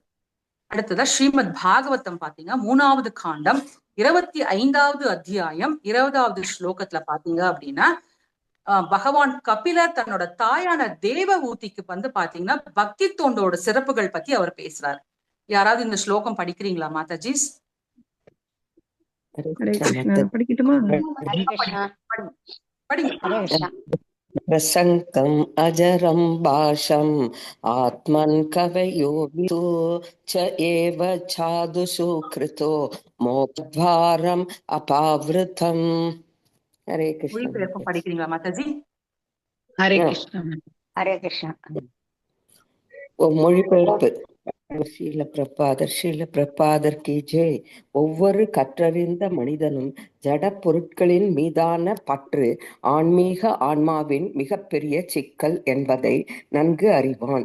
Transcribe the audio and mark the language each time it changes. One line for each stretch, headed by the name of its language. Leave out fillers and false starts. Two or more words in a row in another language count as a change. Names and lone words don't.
Tamil: அடுத்ததா ஸ்ரீமத் பாகவதம் பாத்தீங்க 3வது காண்டம் 25வது அத்தியாயம் 20வது ஸ்லோகத்துல பாத்தீங்க அப்படின்னா பகவான் கபிலர் தன்னோட தாயான தேவஹூதிக்கு வந்து பாத்தீங்கன்னா பக்தி தொண்டோட சிறப்புகள் பத்தி அவர் பேசுறாரு. யாராவது இந்த ஸ்லோகம் படிக்கிறீங்களா மாதாஜி? படிக்கட்டுமா? படிங்க.
Sanskrit: प्रसङ्गम् अजरं भाषम् आत्मन् कवयो विदुः च एव छादुषु कृतो मोक्षद्वारम् अपावृतम्. हरे कृष्ण.
Tamil: மொழிபெயர்ப்பு படிக்கிறீங்களா மாதாஜி?
Sanskrit: हरे कृष्णा. हरे कृष्णा.
Tamil: மொழிபெயர்ப்பு. ஸ்ரீல பிரபாதர்
Hindi: की जय.
Tamil: ஒவ்வொரு கற்றறிந்த மனிதனும் ஜட பொருட்களின் மீதான பற்று ஆன்மீக ஆன்மாவின் மிகப்பெரிய சிக்கல் என்பதை நன்கு அறிவான்.